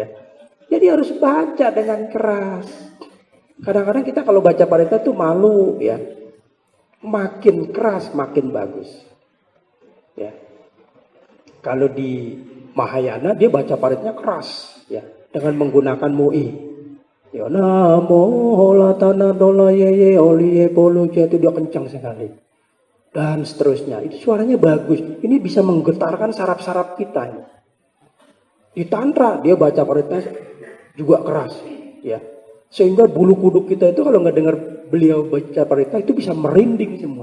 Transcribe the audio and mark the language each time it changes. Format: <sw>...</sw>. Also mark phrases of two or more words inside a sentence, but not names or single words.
<id>Jadi harus baca dengan keras. Kadang-kadang kita kalau baca parita tuh malu ya. Makin keras makin bagus. Ya. Kalau di Mahayana dia baca paritnya keras ya, dengan menggunakan MUI. Ya namo latana dola ye oliye polu itu dia kencang sekali. Dan seterusnya. Itu suaranya bagus. Ini bisa menggetarkan saraf-saraf kita. Di tantra dia baca paritnya juga keras ya. Sehingga bulu kuduk kita itu kalau nggak dengar beliau baca parita itu bisa merinding semua.</id>